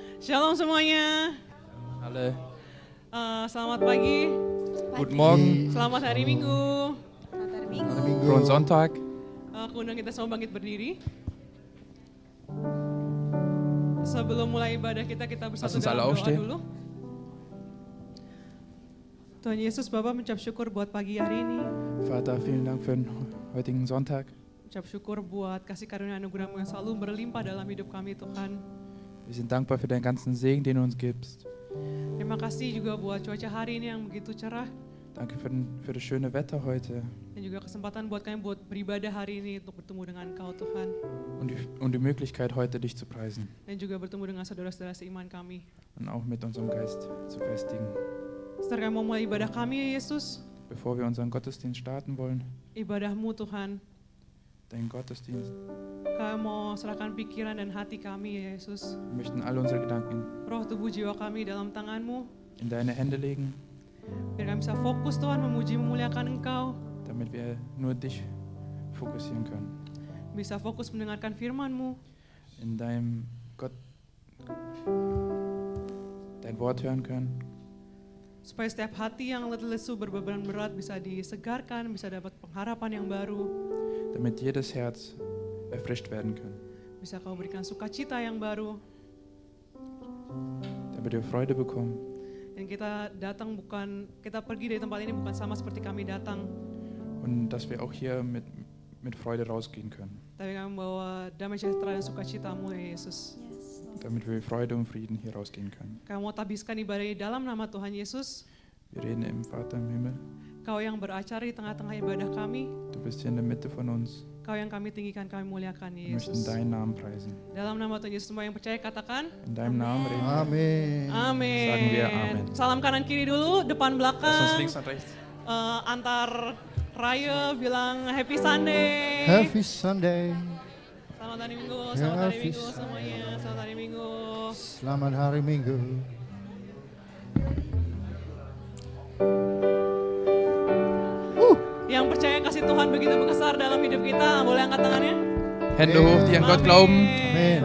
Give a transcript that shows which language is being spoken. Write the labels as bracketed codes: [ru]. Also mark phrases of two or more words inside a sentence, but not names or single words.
[id] Shalom semuanya. [de] Alle, [id] Selamat pagi. [de] guten Morgen, [id] Selamat hari Minggu. [de] frohen Sonntag. [id] Aku undang kita semua bangkit berdiri. Sebelum mulai ibadah kita bersatu [de] Lass uns alle [id] dalam doa [de] aufstehen. [id] dulu. Tuhan Yesus, Bapak mengucap syukur buat pagi hari ini. [de] Vater, vielen Dank für den heutigen Sonntag. [id] Ucap syukur buat kasih karunia anugerah-Mu yang selalu berlimpah dalam hidup kami, Tuhan. [de] Wir sind dankbar für deinen ganzen Segen, den du uns gibst. [id] Terima kasih juga buat cuaca hari ini yang begitu cerah. [de] Danke für das schöne Wetter heute [id] Dan juga kesempatan buat kami buat beribadah hari ini untuk bertemu dengan Engkau, Tuhan. [de] und die Möglichkeit, heute dich zu preisen [id] Dan juga bertemu dengan saudara-saudara seiman kami. [de] und auch mit unserem Geist zu festigen. [id] Setelah kami mau mulai ibadah kami, ya Yesus, [de] Bevor wir unseren Gottesdienst starten wollen, [id] ibadah-Mu Tuhan, [de] deinen Gottesdienst, [id] kami mau serahkan pikiran dan hati kami, ya Yesus. [de] wir möchten alle unsere Gedanken [id] Roh, tubuh, jiwa kami dalam tangan-Mu. [de] in deine Hände legen, [id] Biar kami bisa fokus Tuhan, memuji, memuliakan Engkau. [de] damit wir nur dich fokussieren können. [id] Bisa fokus mendengarkan firman-Mu. [de] In deinem Gott dein Wort hören können. [id] Supaya setiap hati yang letih lesu berbeban berat bisa disegarkan, bisa dapat pengharapan yang baru. [de] Damit jedes Herz erfrischt werden kann. [id] Bisa Kau berikan sukacita yang baru. [de] Damit wir Freude bekommen. [id] Dan kita datang bukan, kita pergi dari tempat ini bukan sama seperti kami datang. [de] Und dass wir auch hier mit Freude rausgehen können. [id] Tapi kami membawa damai sejahtera dan sukacita-Mu, ya Yesus. [de] Damit wir Freude und Frieden hier rausgehen können. [id] Kami mau tabiskan ibadah ini dalam nama Tuhan Yesus. [de] Wir reden im Vater im Himmel. [id] Kau yang beracara di tengah-tengah ibadah kami. [de] Du bist hier in der Mitte von uns. [id] Kau yang kami tinggikan, kami muliakan, [de] Wir [id] ya [de] möchten [id] Yesus. [de] deinen Namen preisen. [id] Dalam nama Tuhan Yesus, semua yang percaya katakan [de] In deinem Namen reden wir. [id] Amin. amin. [de] Sagen wir Amen. [id] Salam kanan kiri dulu, depan [de] Lass uns [id] belakang. [de] links und rechts. [id] Antar raya bilang [en] happy Sunday. Happy Sunday. [id] Selamat hari Minggu, selamat hari Happy Minggu semuanya. Selamat hari Minggu. Selamat hari Minggu. Yang percaya kasih Tuhan begitu besar dalam hidup kita, boleh angkat tangannya? [de] Hände hoch, die an Gott glauben. [id] Amin.